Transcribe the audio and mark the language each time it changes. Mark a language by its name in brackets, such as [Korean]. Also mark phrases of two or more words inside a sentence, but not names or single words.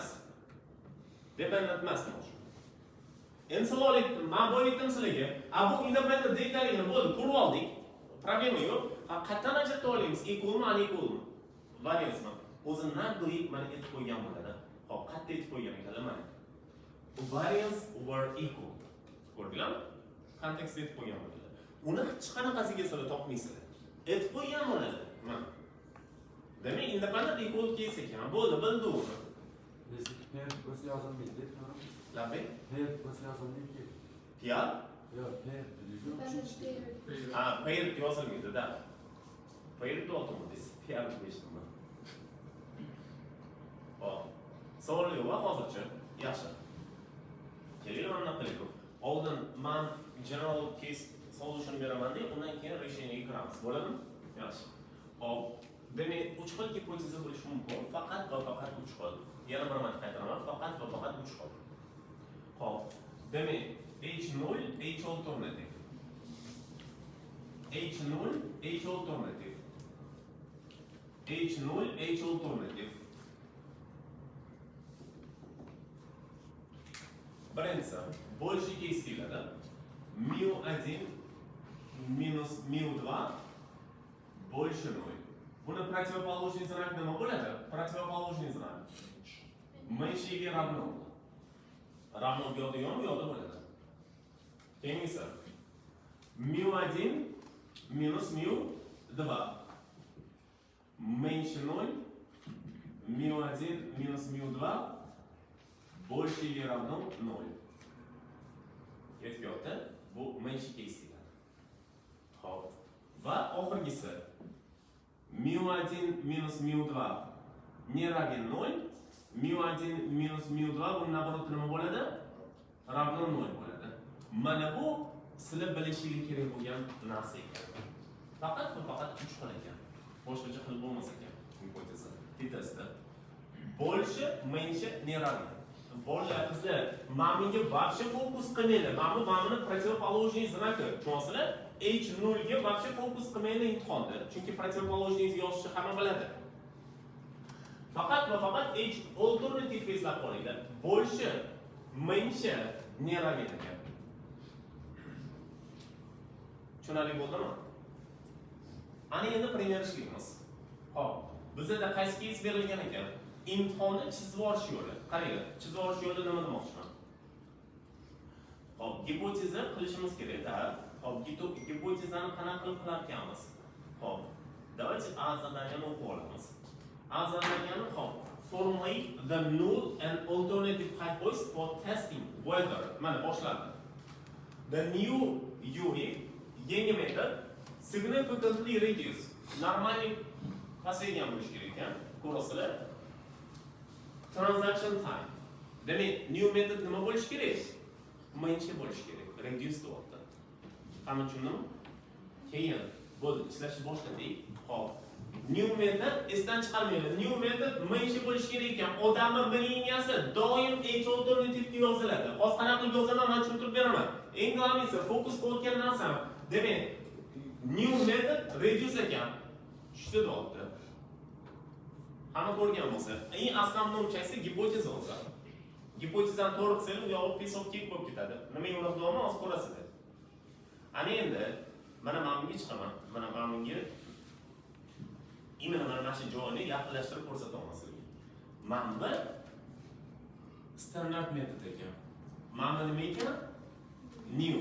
[Uzbek] Dependent emas. Endi savol etdim, men bu aytdim sizlarga. Bu independent dataligini bo'ldi, ko'rib oldik. Problema yo'q. Qayerdan ajratib olamiz? Equalmi, unequalmi? Variansmi? O'zi naqli mana aytib qo'ygan bo'ladi. Hop, qayerda aytib qo'ygan ekanlar mana. [English] Variance over equal. [Uzbek] Ko'rdinglarmi? Kontekstda aytib qo'ygan bo'ladi. Uni hech qanaqasiga sizlar topmaysizlar. Aytib qo'ygan bo'ladi. Mana. Demak, [English] independent equal case [Uzbek] ekan. Bo'ldi, bildi uni. Paired o'zi yozilmaydi. Labbe? Paired o'zi yozilmaydi. Piyal? Yo'q, paired. Paired yozilmaydi, da. Paired o'timiz, piyal deyishdim. Hop. Savol yo'q, hozircha. Yaxshi. Keling, mana qilaylik. Oldin men [English] general case solution [Uzbek] beraman-da, undan keyin решениеga kiramiz. Bo'ladimi? Yaxshi. Hop. Demak, 3 xil gipoteza bo'lishi mumkin. Faqat va faqat 3 xil. Yana bir marta qaytaraman. Faqat va faqat 3 xil. Hop. Demak, [English] H0, H alternative. H0, H alternative. H0, H alternative. [Uzbek] Birinchisi, bo'lishiga istiladi. mu1 minus mu2 bo'lishi 0. Buni [Russian] противоположный знак [Uzbek] nima bo'ladi? [Russian] Противоположный знак. меньшеги равно. Равно [Uzbek] bu yoqda yo'qmi, bu yoqda bo'ladi. Keyingisi mu1 minus mu2 menshi 0 mu1 minus mu2 [Russian] большее равно [Uzbek] 0. Yetib bu menshi case deyiladi. Xo'p. Va oxirgisi mu1 minus mu2 [Russian] не равен [Uzbek] 0. mu1 minus mu2 bu naborot nima bo'ladi? Ravno 0 bo'ladi. Mana bu sizlar bilishingiz kerak bo'lgan narsa ekan. Faqat 3 xil ekan. Boshqacha qilib bo'lmas ekan. [Russian] Hipoteza. Bittasi больше, меньше, не равен. [Uzbek] Bolalar qizlar, ma'minga вообще fokus qilmaydi. Ma'mini [Russian] противоположный знак. [Uzbek] Tushunasizlar? H0 ga вообще fokus qilmaydi imtihonda. Chunki противоположный yozishni hamma biladi. Faqat va faqat H alternative eslab qolinglar. [Russian] Больше, меньше, не равен ekan. [Uzbek] Tushunarli bo'ldimi? Ana endi пример ishlaymiz. Xo'p, bizda qaysi case berilgan ekan? İmtihonni chizib olish yo'li. Qaranglar, chizib olish yo'li nima demoqchiman? Hop, gipoteza qilishimiz kerak-da. Hop, gipotezani qanaqa qilib qilar ekanmiz? Hop, давайте A zadaniyani o'qib olamiz. A zadaniyani hop, [English] formulate the null and alternative hypothesis for testing whether [Uzbek] mana boshlandi. [English] The new UV [Uzbek] yangi metod [English] significantly reduce. [Uzbek] Normally pasaygan bo'lish kerak ekan. Ko'rasizlar? [English] Transaction time. [Uzbek] Demak, [English] new method [Uzbek] nima bo'lish kerak? Menshi bo'lish kerak. Reduce deyapti. Hamma tushundimi? Keyin bo'ldi, ishlashni boshladik. Hop. [English] New method [Uzbek] esdan chiqarmaydi. [English] New method [Uzbek] menshi bo'lish kerak ekan. Odamning liniyasi doim H alternative deb yoziladi. Hozir qanaqa qilib yozaman, men tushuntirib beraman. Eng asosiysi fokus qilayotgan narsam. Demak, [English] new method reduce [Uzbek] ekan. Tushdi deyapti. Hamma ko'rgan bo'lsa, eng [Russian] основной часть [Uzbek] gipoteza o'zi. Gipotezani to'g'ri qilsangiz, u yo'q [English] piece of cake [Uzbek] bo'lib ketadi. Nima yo'q deyapman, hozir ko'rasizlar. Ana endi mana ma'lumga chiqaman. Mana ma'lumga mana shu joyni yaqinlashtirib ko'rsataman sizga. Manba standart metod ekan. Manba nima ekan? New.